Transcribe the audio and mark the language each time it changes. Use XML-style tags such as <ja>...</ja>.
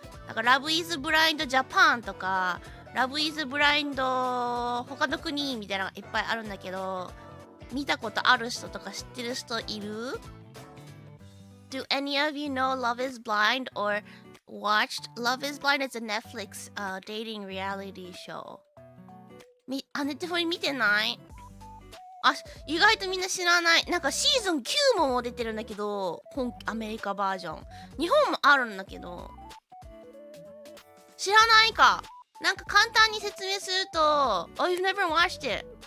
<ja>だから Love is Blind Japan とか Love is Blind 他の国みたいなのがいっぱいあるんだけど、見たことある人とか知ってる人いる？</ja> <en>Do any of you know Love is Blind or watched Love is Blind? It's a Netflix dating reality show.</en> <ja>ネットフリ見てない？あ、意外とみんな知らない。なんかシーズン9も出てるんだけど、アメリカバージョン。日本もあるんだけど、知らないか。なんか簡単に説明すると、</ja> <en>Oh, you've never watched it.</en>